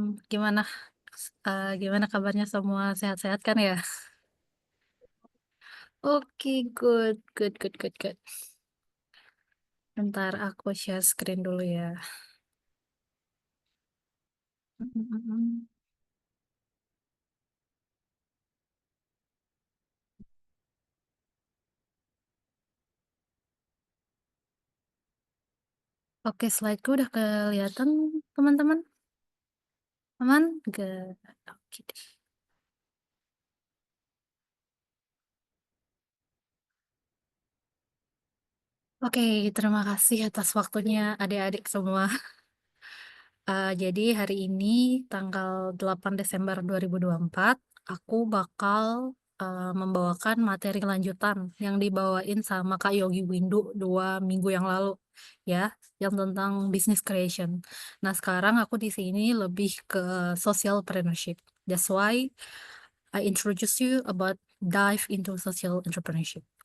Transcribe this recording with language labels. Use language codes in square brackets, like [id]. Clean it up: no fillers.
[id] Gimana gimana kabarnya semua, sehat-sehat kan ya? [en] Oke, good good good good good. [id] Bentar aku share screen dulu ya. Mhm mhm. Oke, slide-ku udah kelihatan teman-teman? Aman? Good, oke deh. Oke, terima kasih atas waktunya adik-adik semua. Jadi hari ini tanggal 8 Desember 2024, aku bakal, membawakan materi lanjutan yang dibawain sama Kak Yogi Windu 2 minggu yang lalu, ya, yang tentang business creation. Nah, sekarang aku di sini lebih ke socialpreneurship. [en] That's why I introduce you about dive into social entrepreneurship.